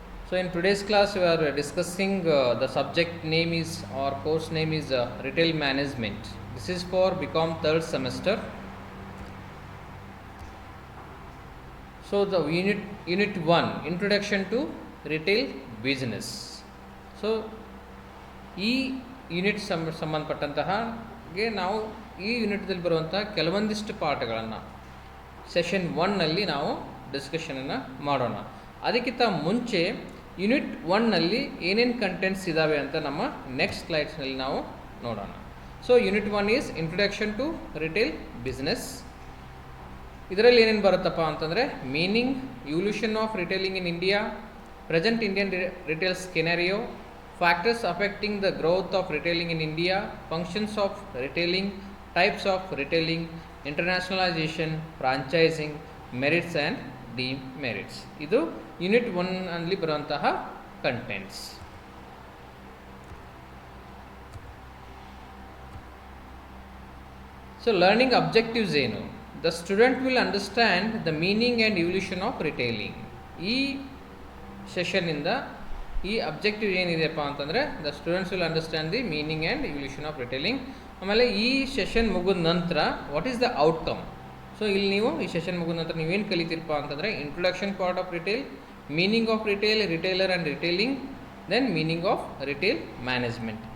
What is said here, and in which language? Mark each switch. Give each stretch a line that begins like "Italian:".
English: So in today's class we are discussing the subject name is or course name is Retail Management. This is for BCom third semester. So the unit 1 introduction to retail business.
Kannada: So ಈ unit ಸಂಬಂಧಪಟ್ಟಂತಹಗೆ ನಾವು ಈ ಯೂನಿಟ್ದಲ್ಲಿ ಬರುವಂತಹ ಕೆಲವೊಂದಿಷ್ಟು ಪಾಠಗಳನ್ನು session 1ನಲ್ಲಿ ನಾವು ಡಿಸ್ಕಷನನ್ನು ಮಾಡೋಣ. ಅದಕ್ಕಿಂತ ಮುಂಚೆ ಯೂನಿಟ್ 1ನಲ್ಲಿ ಏನೇನು ಕಂಟೆಂಟ್ಸ್ ಇದ್ದಾವೆ ಅಂತ ನಮ್ಮ ನೆಕ್ಸ್ಟ್ ಸ್ಲೈಡ್ಸ್ನಲ್ಲಿ ನಾವು ನೋಡೋಣ.
English: So unit 1 is introduction to retail business.
Kannada: ಇದರಲ್ಲಿ ಏನೇನು ಬರುತ್ತಪ್ಪ ಅಂತಂದರೆ
English: Meaning, evolution of retailing in India, present Indian retail scenario, factors affecting the growth of retailing in India, functions of retailing, types of retailing, internationalisation, franchising, merits and demerits.
Kannada: ಇದು unit 1ನಲ್ಲಿ ಬರುವಂತಹ contents. So learning objectives ಏನು?
English: The student will understand the meaning and evolution of retailing.
Kannada: ಈ ಸೆಷನ್ನಿಂದ ಈ objective ಏನಿದೆಯಪ್ಪ ಅಂತಂದರೆ
English: The students will understand the meaning and evolution of retailing.
Kannada: ಆಮೇಲೆ ಈ session ಮುಗಿದ ನಂತರ
English: What is the outcome.
Kannada: So ಇಲ್ಲಿ ನೀವು ಈ ಸೆಷನ್ ಮುಗಿದ ನಂತರ ನೀವೇನು ಕಲಿತೀರಪ್ಪ ಅಂತಂದರೆ
English: Introduction part of retail, meaning of retail, retailer and retailing, then meaning of retail management.